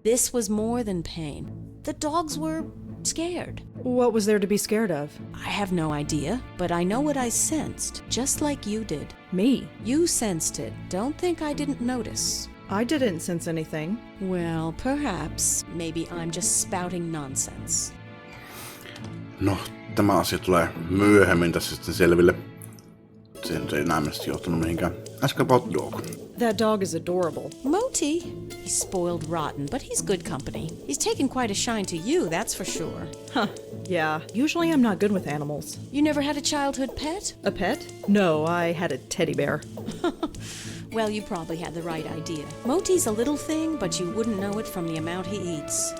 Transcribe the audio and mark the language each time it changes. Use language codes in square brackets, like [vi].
[en] This was more than pain. The dogs were scared. What was there to be scared of? I have no idea, but I know what I sensed, just like you did. Me? You sensed it. Don't think I didn't notice. I didn't sense anything. Well, perhaps. Maybe I'm just spouting nonsense. [fi] No, tämä asia tulee myöhemmin tässä sitten selville. Se nyt ei enää mielestäni johtanut mihinkään. [en] Ask about dog. That dog is adorable. Moti? He's spoiled rotten, but he's good company. He's taken quite a shine to you, that's for sure. Huh, yeah. Usually I'm not good with animals. You never had a childhood pet? A pet? No, I had a teddy bear. Well, you probably had the right idea. Moti's a little thing, but you wouldn't know it from the amount he eats.